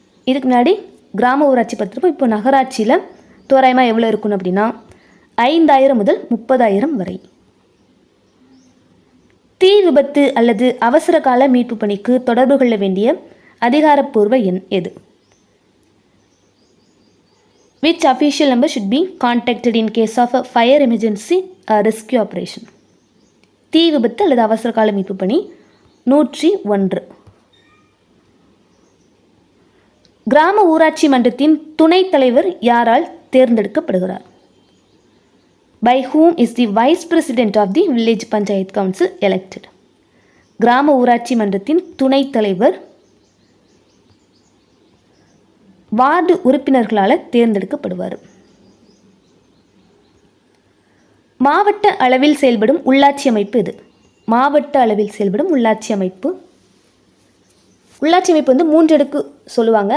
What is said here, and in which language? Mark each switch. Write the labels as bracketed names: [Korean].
[Tamil] இதுக்கு முன்னாடி கிராம ஊராட்சி பார்த்துருப்போம். இப்போ நகராட்சியில் தோராயமாக எவ்வளோ இருக்கணும் அப்படின்னா 5000 முதல் 30,000 வரை. தீ விபத்து அல்லது அவசர கால மீட்பு பணிக்கு தொடர்பு கொள்ள வேண்டிய அதிகாரப்பூர்வ எண் எது? [English] Which official number should be contacted in case of a fire emergency or rescue operation? [Tamil] தீ விபத்து அல்லது அவசர கால மீட்பு பணி 101. கிராம ஊராட்சி மன்றத்தின் துணைத் தலைவர் யாரால் தேர்ந்தெடுக்கப்படுகிறார்? [English] By whom is the vice president of the village panchayat council elected? [Tamil] கிராம ஊராட்சி மன்றத்தின் துணைத் தலைவர் வார்டு உறுப்பினர்களால் தேர்ந்தெடுக்கப்படுவார். மாவட்ட அளவில் செயல்படும் உள்ளாட்சி அமைப்பு எது? மாவட்ட அளவில் செயல்படும் உள்ளாட்சி அமைப்பு வந்து 3 அடுக்கு சொல்லுவாங்க.